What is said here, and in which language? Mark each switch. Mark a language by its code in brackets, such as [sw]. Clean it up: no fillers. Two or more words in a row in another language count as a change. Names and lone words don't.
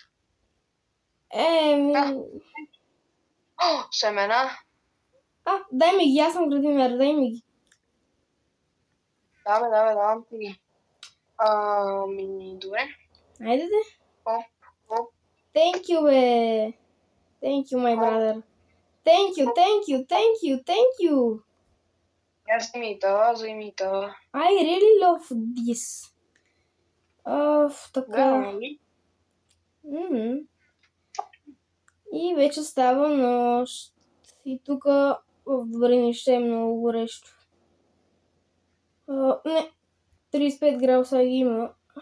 [bg] Семена. Дай ми ги, аз съм градинар, дай ми ги. Давам ти ги. Добре. Айде де. Оп. [en] Thank you, бе. Thank you, my brother. Thank you. [bg] Я вземи това. [en] I really love this. [bg] Така. Да, нали? И вече става нощ. И тук в Добринище е много горещо. Не, 35 градуса ги има.